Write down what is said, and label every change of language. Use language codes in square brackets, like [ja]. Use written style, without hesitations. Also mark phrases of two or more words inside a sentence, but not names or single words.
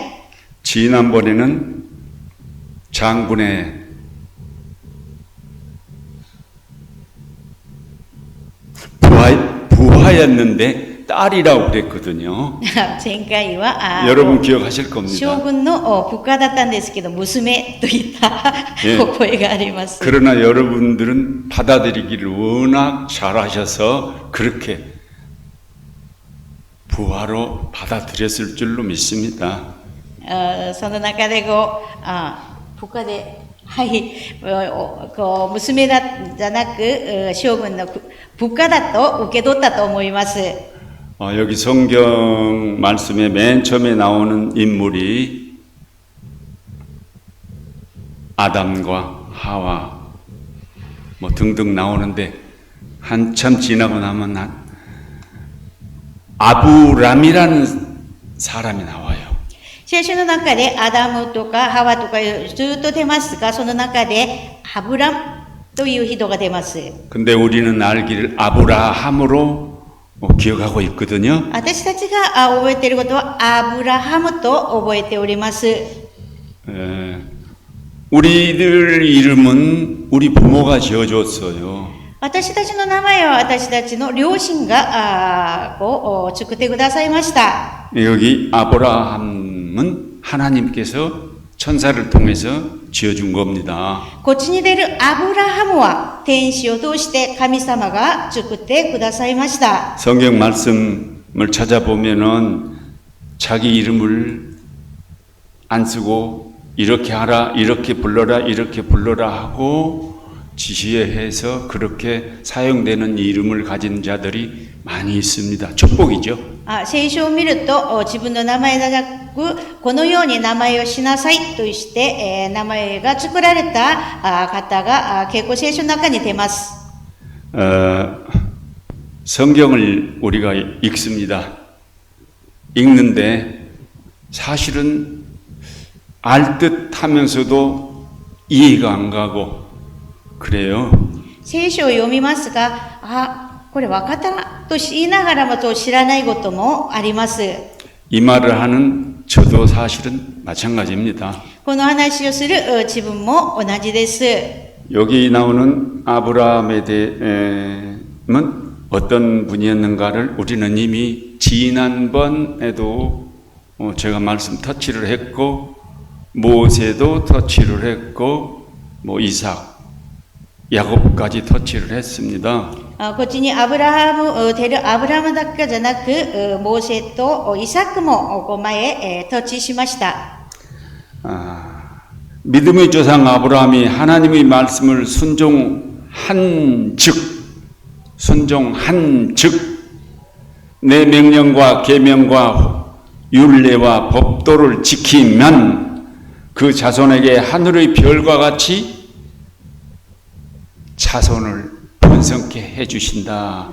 [ko] 지난번에는 장군의 부하였는데 딸이라고 그랬거든요. [ja] 前回は [ko] 여러분 기억하실 겁니다. [ja] 将軍の部下だったんですけど、娘といった覚えがあります。 [ko] 그러나 여러분들은 받아들이기를 워낙 잘하셔서 그렇게 부하로 받아들였을 줄로 믿습니다. [ja] その中で部下で、はい、娘じゃなく将軍の部下だと受け取ったと思います。 [ko] 여기 성경 말씀에 맨 처음에 나오는 인물이 아담과 하와 뭐 등등 나오는데 한참 지나고 나면 아브람이라는 사람이 나와요. [ja] 聖書の中でアダムとかハワとかずっと出ますが、その中でアブラムという人が出ます。 [ko] 근데 우리는 알기를 아브라함으로 기억하고 있거든요. [ja] 私たちが覚えていることはアブラハムと覚えております。 [ko] 우리들 이름은 우리 부모가 지어줬어요. [ja] 私たちの名前は私たちの両親が作ってくださいました。 [ko] 여기 아브라함은 하나님께서 천사를 통해서 지어준 겁니다. [ja] こっちに出るアブラハムは天使を通して神様が作ってくださいました。 [ko] 성경 말씀을 찾아보면은 자기 이름을 안 쓰고 이렇게 하라, 이렇게 불러라 하고 지시해서 그렇게 사용되는 이름을 가진 자들이 많이 있습니다. 축복이죠. [ja] 聖書を見ると自分の名前がなくこのように名前をしなさいとして、名前が作られた方が結構聖書の中に出ます。 [ko] 성경을 우리가 읽습니다. 읽는데 사실은 알 듯 하면서도 이해가 안 가고 그래요. [ja] 聖書を読みますが、これ分かったなと言いながらもと知らないこともあります。 [ko] 이 말을 하는 저도 사실은 마찬가지입니다. [ja] この話をする自分も同じです。 [ko] 여기 나오는 아브라함에 대해는 어떤 분이었는가를 우리는 이미 지난번에도 제가 말씀 터치를 했고 모세도 터치를 했고 이삭, 야곱까지 터치를 했습니다. [ja] こっちにアブラハムだけじゃなく、モーセとイサクも前、터치しました。 [ko] 믿음의 조상 아브라함이 하나님의 말씀을 순종한 즉 내 명령과 계명과 율례와 법도를 지키면 그 자손에게 하늘의 별과 같이 자손을 번성케 해주신다.